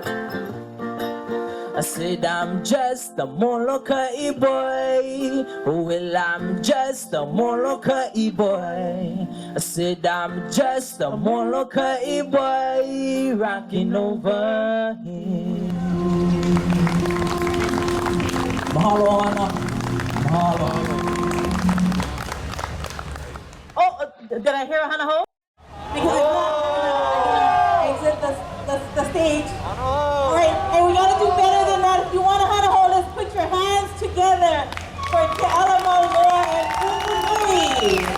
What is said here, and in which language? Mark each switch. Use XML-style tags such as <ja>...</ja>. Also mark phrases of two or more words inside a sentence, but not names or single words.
<en>I said I'm just a Molokai boy. Oh, well, I'm just a Molokai boy. I said I'm just a Molokai boy rocking over here. Mahalo, Ana. Mahalo. Oh, did I hear a</en> <haw>Hana Ho?</haw> <en>Because I exit the stage. All right, and we gotta do better than that. If you want a</en> <haw>Hana Ho,</haw> <en>let's put your hands together for Ke'alamo, Laura, and Kumu.</en>